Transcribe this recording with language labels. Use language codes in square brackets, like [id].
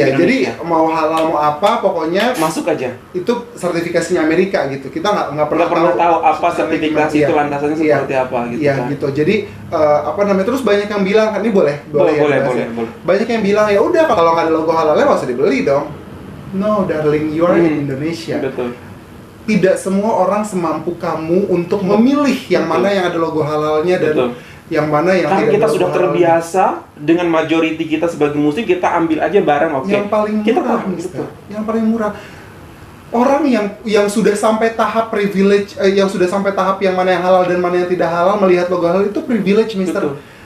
[id] Indonesia. Jadi mau halal mau apa pokoknya masuk aja. Itu sertifikasinya Amerika gitu. Kita nggak pernah tahu apa sertifikasi itu landasannya seperti apa gitu. Iya kan? Gitu. Jadi terus banyak yang bilang kan ini boleh. Banyak yang bilang ya udah kalau nggak ada logo halalnya nggak usah dibeli dong. [en] No darling, you are in Indonesia. [id] Betul. Tidak semua orang semampu kamu untuk memilih yang mana yang ada logo halalnya dan yang mana yang karena kita sudah terbiasa dengan majority kita sebagai muslim, kita ambil aja barang yang paling murah, yang paling murah. Orang yang sudah sampai tahap privilege, yang sudah sampai tahap yang mana yang halal dan mana yang tidak halal melihat logo halal itu privilege, Mister.